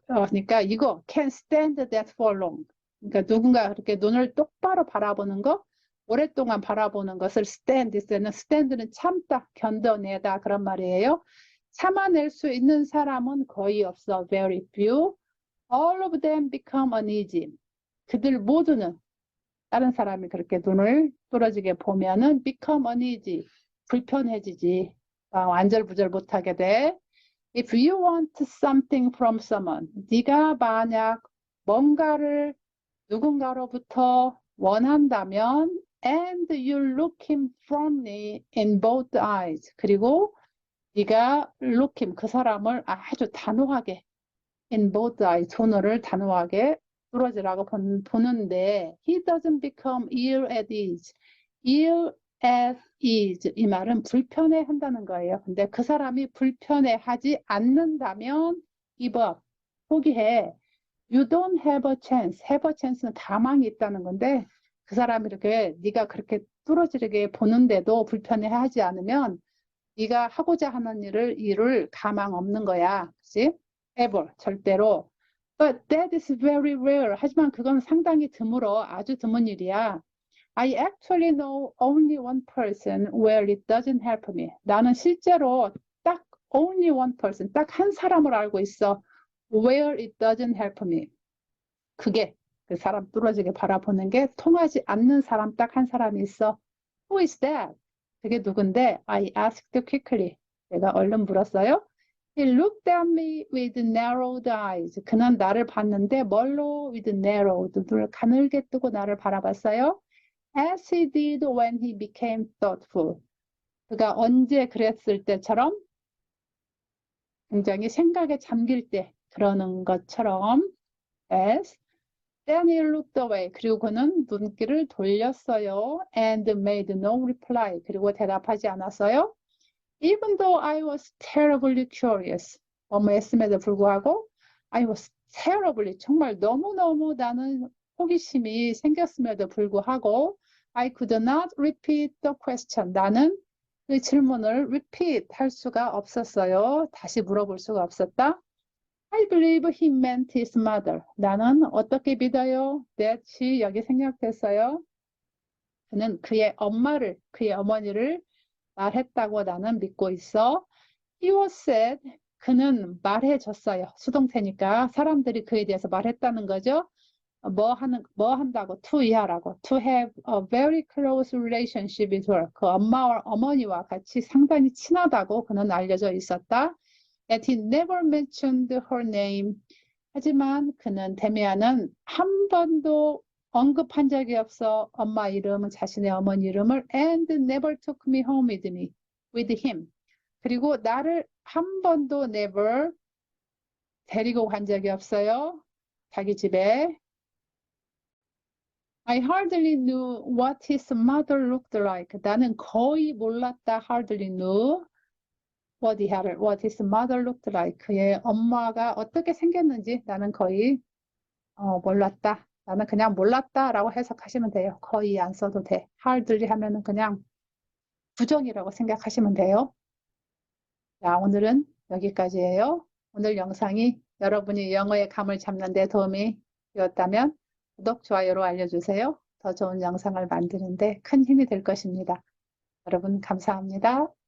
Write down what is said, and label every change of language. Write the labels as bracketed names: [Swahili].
[Korean] 그러니까 이거 [English] can stand that for long. [Korean] 그러니까 누군가 그렇게 눈을 똑바로 바라보는 거, 오랫동안 바라보는 것을 stand는 참다, 견뎌내다 그런 말이에요. 참아낼 수 있는 사람은 거의 없어. [English] Very few. All of them become uneasy. [Korean] 그들 모두는 다른 사람이 그렇게 눈을 뚫어지게 보면은 [English] become uneasy. [Korean] 불편해지지. 안절부절 못하게 돼. [English] If you want something from someone, [Korean] 네가 만약 뭔가를 누군가로부터 원한다면 [English] and you look him firmly in both eyes. [Korean] 그리고 네가 [English] look him, [Korean] 그 사람을 아주 단호하게 [English] in both eyes, [Korean] 손을 단호하게 뚫어지라고 보는데 [English] he doesn't become ill at ease. [Korean] ill at ease, 이 말은 불편해 한다는 거예요. 근데 그 사람이 불편해 하지 않는다면 give up, 포기해. [English] You don't have a chance. [Korean] have a chance는 가망이 있다는 건데 그 사람이 이렇게 네가 그렇게 뚫어지게 보는데도 불편해 하지 않으면 네가 하고자 하는 일을 이룰 가망 없는 거야. 그치? [English] ever, [Korean] 절대로. [English] But that is very rare. [Korean] 하지만 그건 상당히 드물어. 아주 드문 일이야. [English] I actually know only one person where it doesn't help me. [Korean] 나는 실제로 딱 only one person, 딱 한 사람을 알고 있어. [English] Where it doesn't help me. [Korean] 그게 그 사람 뚫어지게 바라보는 게 통하지 않는 사람 딱 한 사람이 있어. [English] Who is that? [Korean] 그게 누군데? [English] I asked quickly. [Korean] 내가 얼른 물었어요. [English] He looked at me with narrowed eyes. [Korean] 그는 나를 봤는데 뭘로? [English] With narrowed. [Korean] 눈을 가늘게 뜨고 나를 바라봤어요. [English] As he did when he became thoughtful. [Korean] 그가 언제 그랬을 때처럼 굉장히 생각에 잠길 때 그러는 것처럼. [English] As. Then he looked away. [Korean] 그리고 그는 눈길을 돌렸어요. [English] And made no reply. [Korean] 그리고 대답하지 않았어요. [English] Even though I was terribly curious. [Korean] 애씀에도 불구하고 [English] I was terribly, [Korean] 정말 너무너무 나는 호기심이 생겼음에도 불구하고 [English] I could not repeat the question. [Korean] 나는 그 질문을 repeat 할 수가 없었어요. 다시 물어볼 수가 없었다. [English] I believe he meant his mother. [Korean] 나는 어떻게 믿어요? [English] That she, [Korean] 여기 생략됐어요. 그는 그의 엄마를, 그의 어머니를 말했다고 나는 믿고 있어. [English] He was said, [Korean] 그는 말해줬어요. 수동태니까 사람들이 그에 대해서 말했다는 거죠. 뭐 한다고, to 이하라고. [English] To have a very close relationship with her. [Korean] 그 어머니와 같이 상당히 친하다고 그는 알려져 있었다. [English] And he never mentioned her name. [Korean] 하지만 그는 데미안은 한 번도 언급한 적이 없어. 엄마 이름은 자신의 어머니 이름을 [English] and never took me home with him. [Korean] 그리고 나를 한 번도 never 데리고 간 적이 없어요. 자기 집에. [English] I hardly knew what his mother looked like. [Korean] 나는 거의 몰랐다. [English] hardly knew what his mother looked like. [Korean] 그의 엄마가 어떻게 생겼는지 나는 거의 몰랐다. 나는 그냥 몰랐다라고 해석하시면 돼요. 거의 안 써도 돼. hardly 하면은 그냥 부정이라고 생각하시면 돼요. 자, 오늘은 여기까지예요. 오늘 영상이 여러분이 영어의 감을 잡는 데 도움이 되었다면 구독, 좋아요로 알려주세요. 더 좋은 영상을 만드는데 큰 힘이 될 것입니다. 여러분 감사합니다.